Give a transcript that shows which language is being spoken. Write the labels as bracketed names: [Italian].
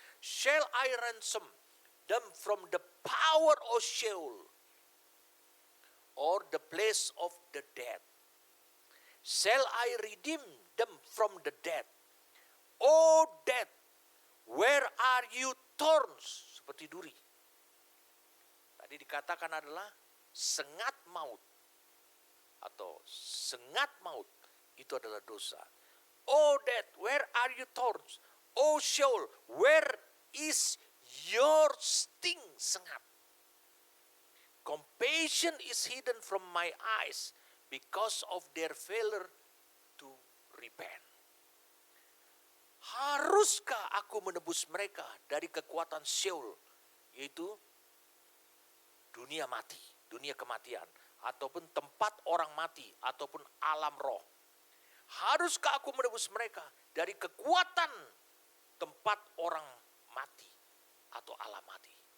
[English] Shall I ransom them from the power of Sheol, or the place of the dead? Shall I redeem them from the dead? O death, where are you thorns? [Indonesian] Seperti duri. Tadi dikatakan adalah sengat maut. Atau sengat maut. Itu adalah dosa. [English] O death, where are you thorns? O Sheol, where is your sting? Sengat. Compassion is hidden from my eyes because of their failure to repent. [Indonesian] Haruskah aku menebus mereka dari kekuatan Sheol, yaitu dunia mati, dunia kematian, ataupun tempat orang mati, ataupun alam roh? Haruskah aku menebus mereka dari kekuatan tempat orang mati atau alam mati?